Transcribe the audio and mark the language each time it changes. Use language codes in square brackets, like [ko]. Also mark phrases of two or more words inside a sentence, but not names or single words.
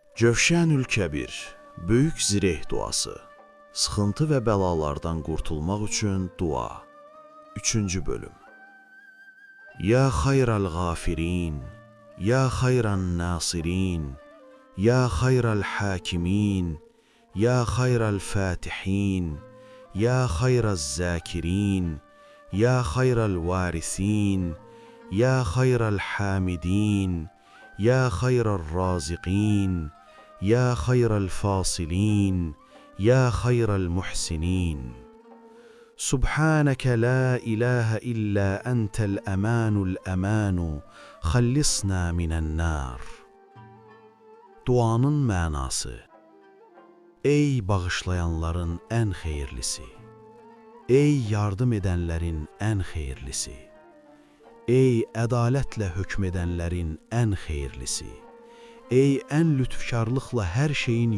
[az] Cövşənül Kəbir, böyük zireh duası, sıxıntı və bəlalardan qurtulmaq üçün dua. 3-cü bölüm. [ar] يَا خَيْرَ الْغَافِرِينَ يَا خَيْرَ النَّاصِرِينَ يَا خَيْرَ الْحَاكِمِينَ يَا خَيْرَ الْفَاتِحِينَ يَا خَيْرَ الذَّاكِرِينَ يَا خَيْرَ الْوَارِثِينَ يَا خَيْرَ الْحَامِدِينَ يَا خَيْرَ الرَّازِقِينَ يَا خَيْرَ الْفَاصِلِينَ يَا خَيْرَ الْمُحْسِنِينَ. سُبْحَانَكَ لَا إِلَٰهَ إِلَّا أَنْتَ الْأَمَانَ الْأَمَانَ خَلِّصْنَا مِنَ النَّارِ. [az] Duanın mənası: Ey bağışlayanların ən xeyirlisi, ey yardım edənlərin ən xeyirlisi, ey ədalətlə hökm edənlərin ən xeyirlisi, ey ən lütfkarlıqla hər şeyin